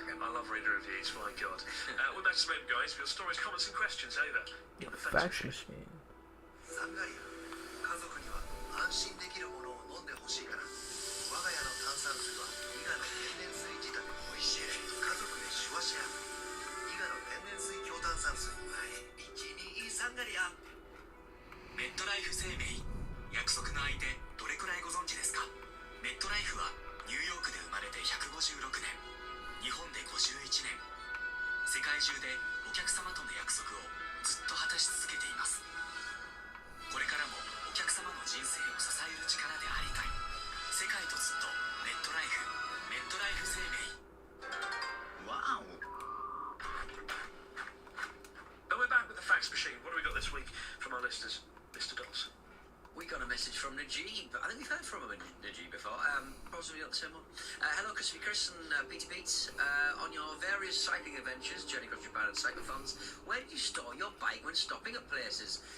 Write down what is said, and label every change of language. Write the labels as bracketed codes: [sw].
[en] I love reading reviews, my God. We're back to the moment, guys. Your stories, comments, and questions over in the fax machine. [ja] サンガリア、家族には安心できるものを飲んでほしいから。我が家の炭酸水は伊賀の天然水仕立て。美味しい。家族でシュワシェア。伊賀の天然水強炭酸水。 1、2、サンガリア。メットライフ生命。約束の相手、どれくらいご存知ですか？メットライフはニューヨークで生まれて156年、日本で51年、世界中でお客様との約束をずっと果たし続けています。これからもお客様の人生を支える力でありたい。世界とずっとメットライフ、メットライフ生命。 [en] Wow. And we're back with the fax machine. What do we got this week from our listeners, Mr. Dawson? We got a message from Najib. I think we've heard from him, Najib, before. Possibly not the same one. Hello, Crispy Chris and Peter Beats. On your various cycling adventures, Journey Across Japan and Cyclothons, where do you store your bike when stopping at places?